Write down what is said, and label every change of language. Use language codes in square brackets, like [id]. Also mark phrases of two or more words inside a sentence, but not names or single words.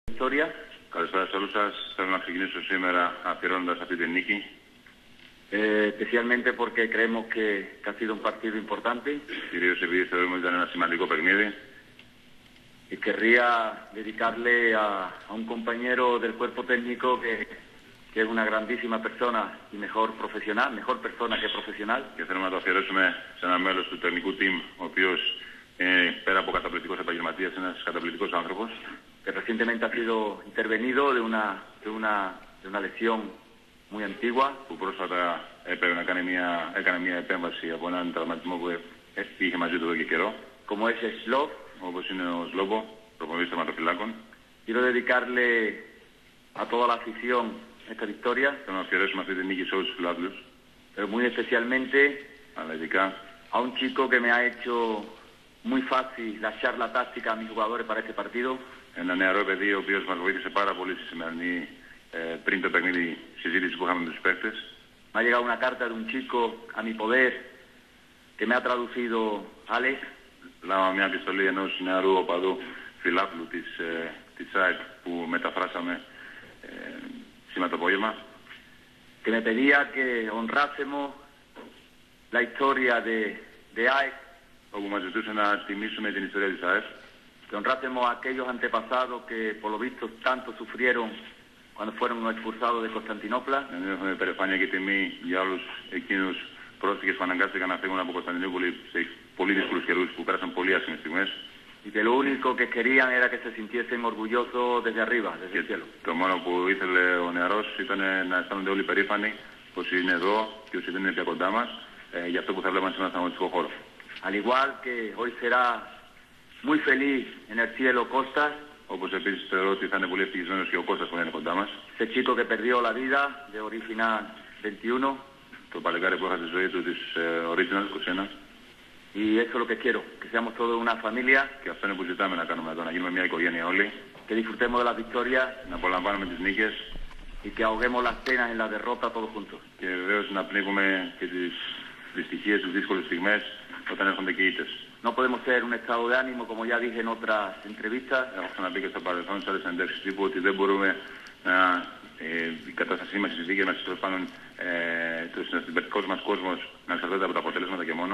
[es] Victoria. [el] Καλησπέρα σε όλους σας. Θέλω να ξεκινήσω σήμερα αφιερώνοντας αυτή την νίκη. [es] Especialmente porque creemos que ha sido un partido importante. [el] Κυρίως επειδή θεωρούμε ότι ήταν ένα σημαντικό παιχνίδι. [es] Y querría dedicarle a un compañero del cuerpo técnico que es una grandísima persona y mejor persona que profesional. [el] Και θέλουμε να το αφιερώσουμε σε ένα μέλος του τεχνικού team, ο οποίος πέρα από καταπληκτικός επαγγελματίας είναι ένας καταπληκτικός άνθρωπος. [es] Que recientemente ha sido intervenido de una lesión muy antigua. [el] Που πρόσφατα έκανε μια επέμβαση από έναν τραυματισμό που είχε μαζί του εδώ και καιρό. [es] Como es Slov. [el] Όπως είναι ο Σλόμπο, προπονητής τερματοφυλάκων. [es] Quiero dedicarle a toda la afición esta victoria. [el] Θέλω να αφιερώσουμε αυτή τη νίκη σε όλους τους φιλάθλους. [es] Pero muy especialmente [el] αλλά ειδικά [es] a un chico que me ha hecho muy fácil la charla táctica a mis jugadores para este partido. [el] Ένα νεαρό παιδί, ο οποίος μας βοήθησε πάρα πολύ στη σημερινή πριν το παιχνίδι συζήτηση που είχαμε με τους παίκτες. [es] Me ha llegado una carta de un chico a mi poder que me ha traducido Alex. [el] Λάβαμε μια επιστολή ενός νεαρού οπαδού φιλάθλου της ΑΕΚ που μεταφράσαμε σήμερα το απόγευμα. [es] Que me pedía que honrásemos la historia de ΑΕΚ. [el] Όπου μας ζητούσε να τιμήσουμε την ιστορία της ΑΕΚ. [es] Que honrásemos a aquellos antepasados que por lo visto tanto sufrieron cuando fueron expulsados de Constantinopla. [el] Να έχουμε υπερηφάνεια και τιμή για όλους εκείνους πρόσφυγες που αναγκάστηκαν να φύγουν από Κωνσταντινούπολη σε πολύ δύσκολους καιρούς που πέρασαν πολύ άσχημες στιγμές. [es] Y que lo único que querían era que se sintiesen orgullosos desde arriba, desde el cielo. [el] Το μόνο που ήθελε ο νεαρός ήταν να αισθάνονται όλοι περήφανοι πως είναι εδώ και όσοι δεν είναι πια κοντά μας για αυτό που θα βλέπαν σήμερα στον αγωνιστικό χώρο. [es] Al igual que hoy será muy feliz en el cielo Costas. [el] Όπως επίσης θεωρώ ότι θα είναι πολύ ευτυχισμένος και ο Κώστας που είναι κοντά μας. [es] Ese chico que perdió la vida de Original 21. [el] Το παλικάρι που έχασε τη ζωή του της Original 21. [es] Y eso es lo que quiero, que seamos todos una familia. [el] Και αυτό είναι που ζητάμε να κάνουμε εδώ, να γίνουμε μια οικογένεια όλοι. [es] Que disfrutemos de las victorias. [el] Να απολαμβάνουμε τις νίκες. [es] Y que ahoguemos las penas en la derrota todos juntos. [el] Και βεβαίως να πνίγουμε και τις δυστυχίες, τις δύσκολες στιγμές όταν έρχονται και ήττες. [es] No podemos ser un estado de ánimo, como ya dije en otras entrevistas. [el] Έχω ξαναπεί και στο παρελθόν σε άλλες συνεντεύξεις τύπου ότι δεν μπορούμε να η κατάστασή μας, οι συνθήκες μας, τέλος πάντων το συμπεριφορικός μας κόσμος να εξαρτάται από τα αποτελέσματα και μόνο.